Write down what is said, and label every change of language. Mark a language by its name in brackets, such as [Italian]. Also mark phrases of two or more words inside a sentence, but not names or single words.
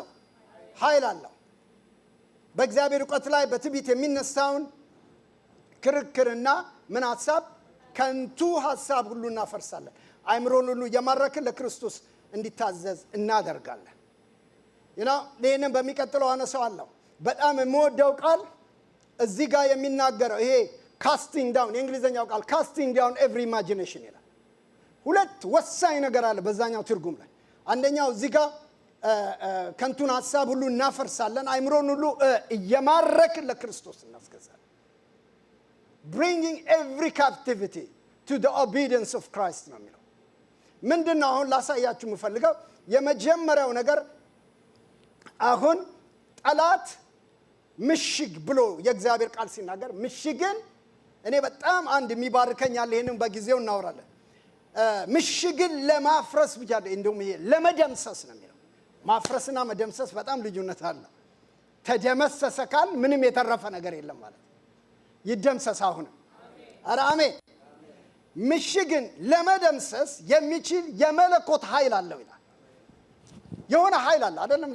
[Amharic] ኃይል አለው። በእግዚአብሔር ዕውቀት ላይ በትዕቢት የሚነሳውን ክርክርና ምን ሐሳብ ከንቱ ሐሳብ ሁሉ እናፈርሳለን። አእምሮን ሁሉ እየማረክን ለክርስቶስ እንዲታዘዝ እናደርጋለን። ይሄንን በሚቀጥለው አነሳዋለሁ። በጣም የምወደው ቃል እዚህ ጋር የሚናገረው ይሄ casting down የእንግሊዘኛው ቃል [English] casting down every imagination [Amharic] ይላል። ሁለት ወሳኝ ነገር አለ በዛኛው ትርጉም ላይ። አንደኛው እዚህ ጋር ከንቱን ሐሳብ ሁሉ እናፈርሳለን፣ አይምሮን ሁሉ እየማረክን ለክርስቶስ እናስገዛለን። [English] bringing every captivity to the obedience of Christ [Amharic] ነው የሚለው። ምንድነው አሁን ላሳያችሁ የምፈልገው የመጀመሪያው ነገር አሁን ጠላት ምሽግ ብሎ የእግዚአብሔር ቃል ሲናገር ምሽግን እኔ በጣም አንድ የሚባርከኝ አለ። ይሄንን በጊዜው እናወራለን። ምሽግን ለማፍረስ ብቻ እንደውም ይሄ ለመደምሰስ ነው የሚለው። ማፍረስና መደምሰስ በጣም ልዩነት አለ። ተደመሰሰ ካል ምንም የተረፈ ነገር የለም ማለት ይደምሰስ። አሁን ኧረ አሜን። ምሽግን ለመደምሰስ የሚችል የመለኮት ኃይል አለው ይላል። የሆነ ኃይል አለ አይደለም?